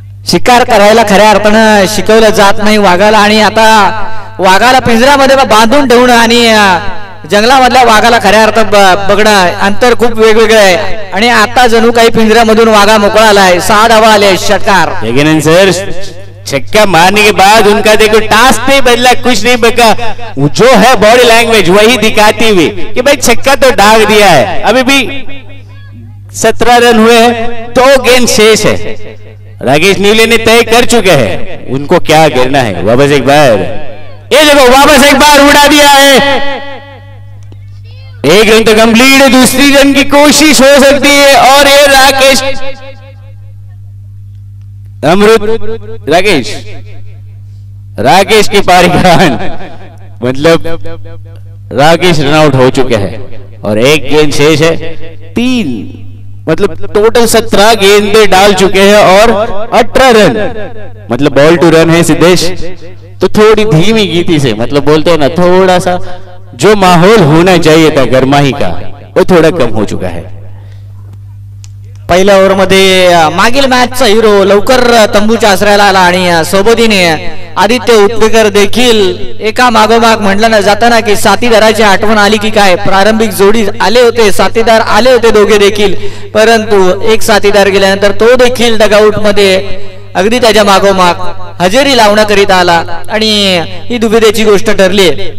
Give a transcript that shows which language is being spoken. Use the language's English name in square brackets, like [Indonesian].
[Marathi] शिकार करायला खऱ्या अर्थानं शिकवलं जात नाही वाघाला आणि आता वाघाला पिंजऱ्यामध्ये बांधून ठेवणं आणि जंगलामधल्या वाघाला खऱ्या अर्थात बघणं अंतर खूप वेगवेगळं आहे आणि आता जणू काही पिंजऱ्यामधून वाघा मोकळा आलाय. 6 धावा आले. षटकार. [Hindi] सर छक्का मारने के बाद उनका देखो टास्क नहीं बदला, कुछ नहीं बका, जो है बॉडी लैंग्वेज वही दिखाती हुई कि भाई छक्का तो डाल दिया है. अभी भी 17 रन हुए हैं, 2 गेंद शेष है. राकेश नीले ने तय कर चुके हैं उनको क्या करना है. वापस एक बार ये देखो वापस एक बार उड़ा दिया है. 1 रन तो कंप्लीट है. दूसरी रन की कोशिश हो सकती है और ये राकेश अमृत राकेश की पारी का रन, मतलब राकेश रन आउट हो चुके हैं और 1 गेंद शेष है. 3 मतलब टोटल 17 गेंदे डाल चुके हैं और 18 रन, मतलब बॉल टू रन है सिद्धेश. तो थोड़ी धीमी गति से, मतलब बोलते हैं ना थोड़ा सा जो माहौल होना चाहिए था गरमाही का वो थोड़ा कम हो चुका है. [Marathi] पहिल्या ओव्हरमध्ये मागील मॅचचा हिरो लवकर तंबूच्या आश्रयाला आला आणि सोबतीने आदित्य उत्पेकर देखील एका मागोमाग म्हटलं ना जाताना की साथीदाराची आठवण आली की काय. प्रारंभिक जोडी आले होते, साथीदार आले होते दोघे देखील, परंतु एक साथीदार गेल्यानंतर तो देखील डगआउट मध्ये अगदी त्याच्या मागोमाग हजेरी लावण्याकरिता आला आणि ही दुविधेची गोष्ट ठरली.